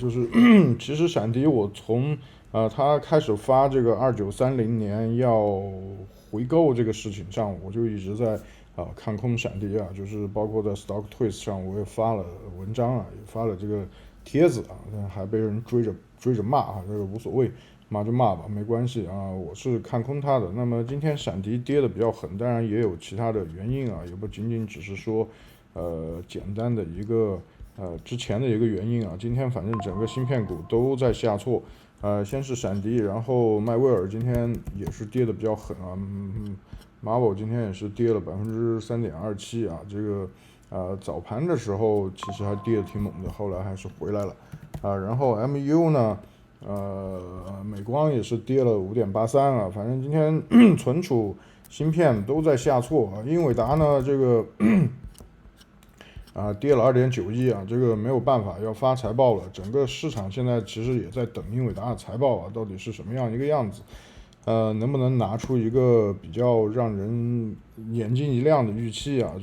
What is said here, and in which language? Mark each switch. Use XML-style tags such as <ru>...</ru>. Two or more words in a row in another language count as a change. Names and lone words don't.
<zh>就是其實閃迪我從它開始發這個2930年要回購這個事情上，我就一直在看空閃迪啊，就是包括在 StockTwist 上我也發了文章啊，也發了這個帖子啊，還被人追着罵啊，這個無所謂，罵就罵吧，沒關係啊，我是看空它的。那麼今天閃迪跌的比較狠，當然也有其他的原因啊，也不僅僅只是說簡單的一個之前的一個原因啊。今天反正整個芯片股都在下挫，先是閃迪，然後邁威爾今天也是跌的比較狠啊，Marvell 今天也是跌了3.27%啊，這個早盤的時候其實還跌得挺猛的，後來還是回來了然後 MU 呢美光也是跌了5.83啊，反正今天存儲芯片都在下挫啊。英偉達呢這個跌了2.91啊，這個沒有辦法，要發財報了，整個市場現在其實也在等英偉達的財報啊，到底是什麼樣一個樣子，能不能拿出一個比較讓人眼睛一亮的預期啊？</zh>